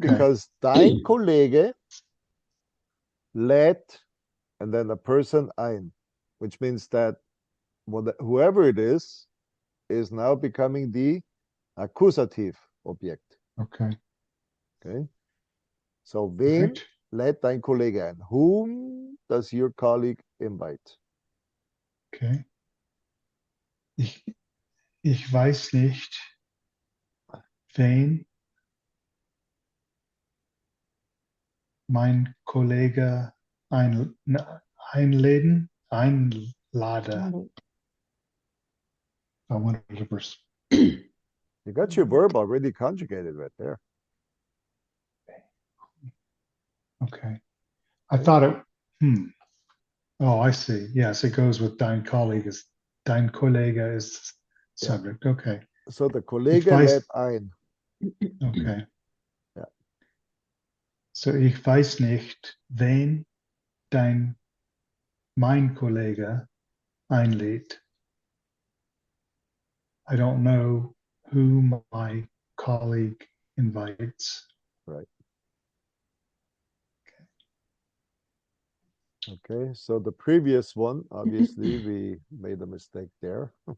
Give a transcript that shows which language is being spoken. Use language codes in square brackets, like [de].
[en] Because [de] dein Kollege lädt [en] and then a person ein, which means that whoever it is now becoming the accusative object. Okay. Okay. So wen Right. [de] lädt dein Kollege ein? [en] Whom does your colleague invite? Okay. [de] Ich weiß nicht, wen mein Kollege einladen, einlade. [en] I wanted to You got your verb already conjugated right there. okay. I thought it, oh, I see. Yes, it goes with [de] dein Kollege [en] is subject. Okay. So the [de] Ich Kollege weiß, lädt ein. [en] okay. [de] Ja. So ich weiß nicht, wen mein Kollege einlädt. [en] I don't know who my colleague invites. Right. Okay, so the previous one, obviously, we made a mistake there.